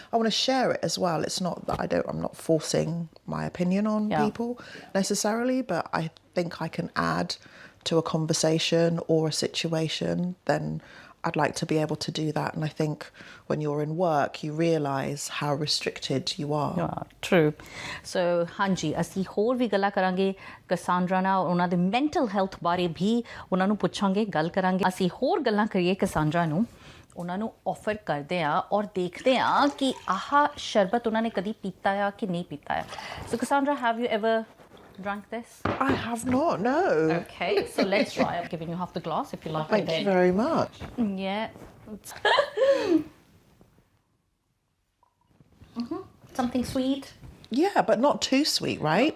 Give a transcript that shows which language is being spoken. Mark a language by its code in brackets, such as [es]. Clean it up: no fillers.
[en] I want to share it as well. It's not that I'm not forcing my opinion on people necessarily, but I think I can add to a conversation or a situation. Then I'd like to be able to do that. And I think when you're in work, you realise how restricted you are. Yeah, true. [pa] So, ਹਾਂਜੀ ਅਸੀਂ ਹੋਰ ਵੀ ਗੱਲਾਂ ਕਰਾਂਗੇ Cassandra ਨਾਲ, ਉਹਨਾਂ ਦੇ mental health ਬਾਰੇ ਵੀ ਉਹਨਾਂ ਨੂੰ ਪੁੱਛਾਂਗੇ, ਗੱਲ ਕਰਾਂਗੇ. ਅਸੀਂ ਹੋਰ ਗੱਲਾਂ ਕਰੀਏ ਕਸਾਂਡਰਾ ਨੂੰ, ਉਹਨਾਂ ਨੂੰ ਆਫਰ ਕਰਦੇ ਆ ਔਰ ਦੇਖਦੇ ਆ ਕਿ ਆਹ ਸ਼ਰਬਤ ਉਹਨਾਂ ਨੇ ਕਦੀ ਪੀਤਾ ਆ ਕਿ ਨਹੀਂ ਪੀਤਾ ਆ. [en] So Cassandra, have you ever drank this? I have not, no. Okay, so let's try. I've given you half the glass if you like. Thank you very much. Yeah. Something sweet. Yeah, but not too sweet, right?